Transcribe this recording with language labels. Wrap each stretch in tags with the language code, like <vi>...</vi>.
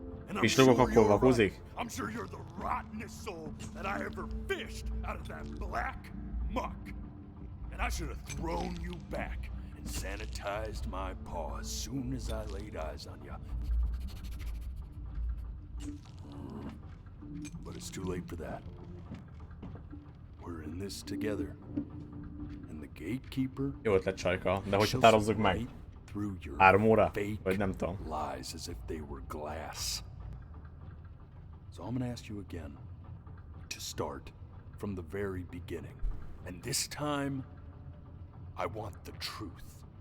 <en>And I'm sure you're right. I'm sure you're the rottenest soul that I ever fished out of that black muck. And I should have thrown you back and sanitized my paw as soon as I laid eyes on you. But it's too late for that. We're in this together. And the gatekeeper...</en> <hu>Jó ötlet, Csajka, de hogy határozzuk meg? 3 óra? Vagy nem tudom.</hu> <en>Lies as if they were glass. So I'm gonna ask you again to start from the very beginning. And this time, I want the truth.</en>